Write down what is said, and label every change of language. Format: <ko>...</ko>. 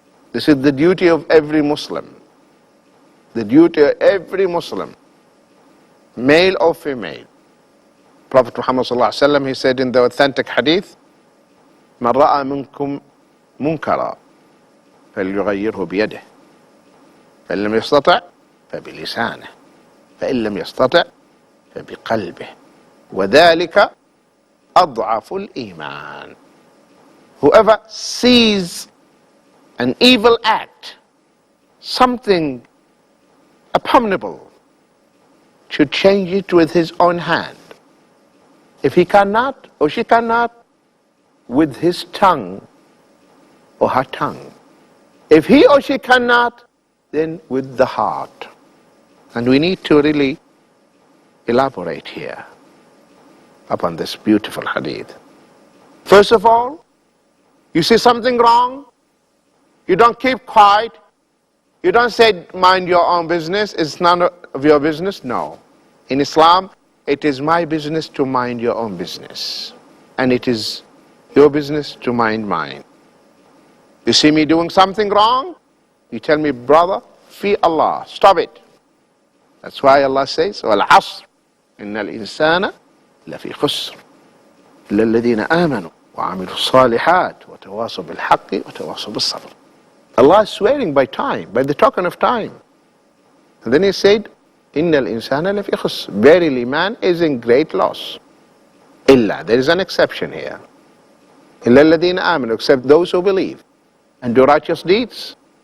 <en>This is the duty of every Muslim. The duty of every Muslim, male or female. Prophet Muhammad sallallahu alaihi wasallam, he said in the authentic hadith,</en> <ar>"Man ra'a minkum munkara falyughayyirhu biyadihi, فإن لم يستطع فبلسانه فإن لم يستطع فبقلبه وذلك أضعف الإيمان.</ar> <en>Whoever sees an evil act, something abominable, should change it with his own hand. If he cannot or she cannot, with his tongue or her tongue. If he or she cannot, then with the heart. And we need to really elaborate here upon this beautiful hadith. First of all, you see something wrong, you don't keep quiet, you don't say mind your own business, it's none of your business. No. In Islam, it is my business to mind your own business, and it is your business to mind mine. You see me doing something wrong, you tell me, brother, fear Allah, stop it. That's why Allah says,</en> <ar>وَالْعَصْرِ إِنَّ الْإِنسَانَ لَفِي خُسْرٍ إِلَّا الَّذِينَ آمَنُوا وَعَمِلُوا الصَّالِحَاتِ وَتَوَاصَوْا بِالْحَقِّ وَتَوَاصَوْا بِالصَّبْرِ.</ar> <en>Allah is swearing by time, by the token of time. And then He said,</en> <ar>إِنَّ الْإِنسَانَ لَفِي خُسْرٍ.</ar> <en>Verily, man is in great loss. إِلَّا, there is an exception here.</en> <ar>إِلَّا الَّذِينَ آمَنُوا,</ar> <en>except those who believe and do righteous deeds.</en>